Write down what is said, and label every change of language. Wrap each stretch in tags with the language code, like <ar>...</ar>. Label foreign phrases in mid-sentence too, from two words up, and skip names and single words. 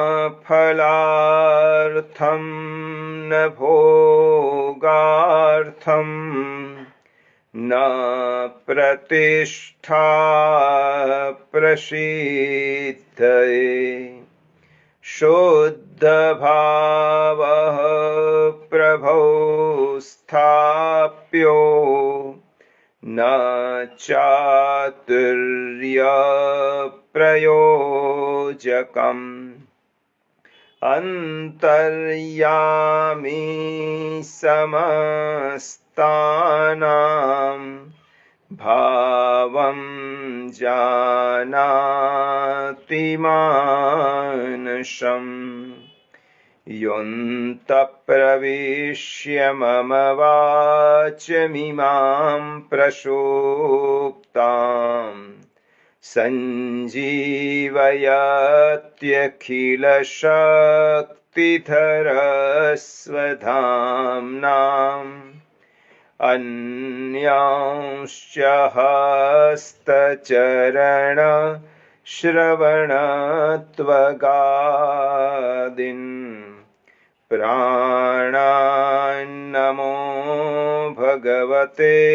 <sa>फलार्थं न भोगार्थं न प्रतिष्ठा प्रसिद्धये शुद्धभावः प्रभौ स्थाप्यो न चातुर्यप्रयोजकम् અંતર્યામી સમસ્તાનાં ભાવં જાનાતિ માનસમ યોऽन्तઃ પ્રવિશ્ય મમ વાચમિમાં પ્રસુપ્તાં સંજીવયત્યખિલશક્તિધરસ્વધામ્નાં अन्यांश्च हस्तचरण श्रवणत्वगादीन् प्राणान्नमो भगवते</sa>